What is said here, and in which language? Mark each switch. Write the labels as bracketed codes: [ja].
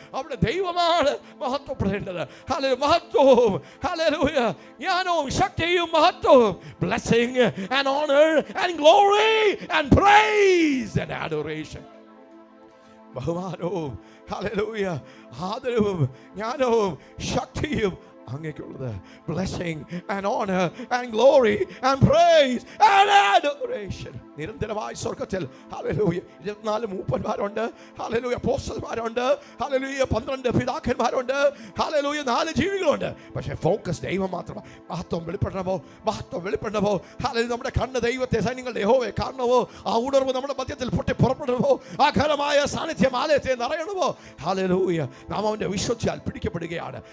[ml] അവിടെ ദൈവമാണ് മഹത്വപ്പെടേണ്ടത്. ഹല്ലേലൂയ. മഹത്വവും ഹല്ലേലൂയ ജ്ഞാനവും ശക്തിയും മഹത്വവും, [en] blessing and honour and glory and praise and adoration, [ml] ബഹുമാനവും ഹല്ലേലൂയ ആദരവും ജ്ഞാനവും ശക്തിയും അങ്ങേക്കുള്ളത് [en] blessing and honor and glory and praise and adoration. [ml] നിരന്തരമായി സ്വർഗ്ഗത്തിൽ ഹല്ലേലൂയ 24 മൂപ്പന്മാരുണ്ട്, ഹല്ലേലൂയ അപ്പോസ്തലന്മാരുണ്ട്, ഹല്ലേലൂയ 12 പിതാക്കന്മാരുണ്ട്, ഹല്ലേലൂയ 4 ജീവികളുണ്ട്. പക്ഷേ ഫോക്കസ് ദൈവം മാത്രമാണ്. മഹത്വം വെളിപ്പെടണമോ, മഹത്വം വെളിപ്പെടണമോ, ഹല്ലേലൂയ നമ്മുടെ കണ്ണ് ദൈവത്തെ സൈന്യങ്ങളുടെ യഹോവയെ കാണണമോ, ആ ഉണർവ് നമ്മുടെ മധ്യത്തിൽ പൊട്ടി പുറപ്പെടണമോ, ആ ഘനമായ സാന്നിധ്യം ആലയത്തെ നിറയണമോ, ഹല്ലേലൂയ നാം അവൻ്റെ വിശ്വസിച്ചാൽ പിടിക്കപ്പെടുകയാണ്.